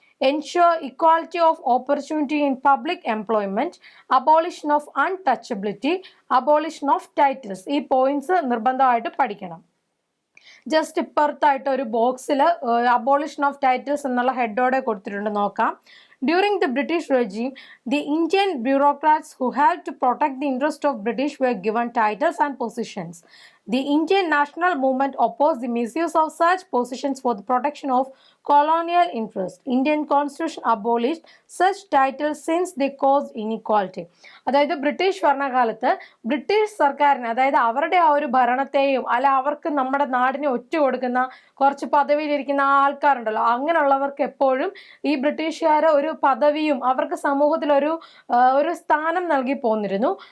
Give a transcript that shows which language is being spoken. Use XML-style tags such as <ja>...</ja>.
<en>Ensure equality of opportunity in public employment, abolition of untouchability, abolition of titles.</en> <ml>ഈ points നിർബന്ധമായിട്ട് പഠിക്കണം. Just ഇപ്പുറത്തായിട്ട് ഒരു ബോക്സിൽ അബോളിഷൻ ഓഫ് ടൈറ്റിൽസ് എന്നുള്ള ഹെഡോടെ കൊടുത്തിട്ടുണ്ട്, നോക്കാം.</ml> <en>During the British regime, the Indian bureaucrats who had to protect the interest of British were given titles and positions. The Indian national movement opposed the misuse of such positions for the protection of colonial interest. Indian constitution abolished such titles since they caused inequality.</en> <ml>അതായത് British ഭരണകാലത്ത് British സർക്കാരിന്, അതായത് അവരുടെ ആ ഒരു ഭരണത്തെയും അവർക്ക് നമ്മുടെ നാടിനെ ഒറ്റ കൊടുക്കുന്ന കുറച്ച് പദവിയിലിരിക്കുന്ന ആൾക്കാരുണ്ടല്ലോ, അങ്ങനെയുള്ളവർക്ക് എപ്പോഴും ഈ ബ്രിട്ടീഷുകാർ ഒരു പദവിയും അവർക്ക് സമൂഹത്തിൽ ഒരു സ്ഥാനം നൽകി പോന്നിരുന്നു.</ml>